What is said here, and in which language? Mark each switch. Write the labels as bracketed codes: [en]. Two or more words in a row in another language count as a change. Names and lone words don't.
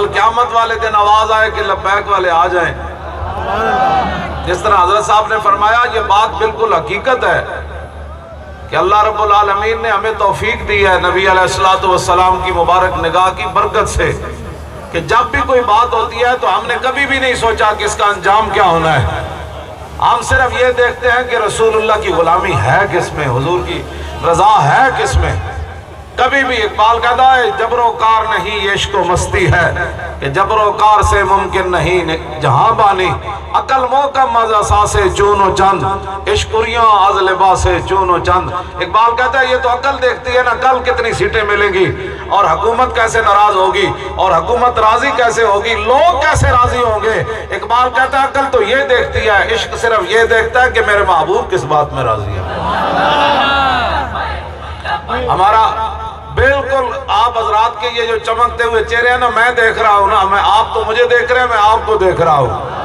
[ur] قیامت والے دن آواز آئے کہ لبیک والے آ جائیں، جس طرح حضرت صاحب نے فرمایا یہ بات بالکل حقیقت ہے کہ [ar] اللہ رب العالمین [ur] نے ہمیں توفیق دی ہے نبی [ar] علیہ السلام [ur] کی مبارک نگاہ کی برکت سے کہ جب بھی کوئی بات ہوتی ہے تو ہم نے کبھی بھی نہیں سوچا کہ اس کا انجام کیا ہونا ہے. ہم صرف یہ دیکھتے ہیں کہ [ar] رسول اللہ [ur] کی غلامی ہے کس میں، حضور کی رضا ہے کس میں. کبھی بھی اقبال کہتا ہے جبر و کار نہیں عشق و مستی ہے کہ جبر و کار سے ممکن نہیں جہاں بانی، [fa] عقل محکم از اساس چون و چند عشقریاں از لباس چون و چند. [ur] اقبال کہتا ہے یہ تو عقل دیکھتی ہے نا کل کتنی سیٹیں ملیں گی، اور حکومت کیسے ناراض ہوگی، اور حکومت راضی کیسے ہوگی، لوگ کیسے راضی ہوں گے. اقبال کہتا ہے عقل تو یہ دیکھتی ہے، عشق صرف یہ دیکھتا ہے کہ میرے محبوب کس بات میں راضی ہے. ہمارا بالکل آپ حضرات کے یہ جو چمکتے ہوئے چہرے ہیں نا، میں دیکھ رہا ہوں نا، میں آپ تو مجھے دیکھ رہے ہیں، میں آپ کو دیکھ رہا ہوں.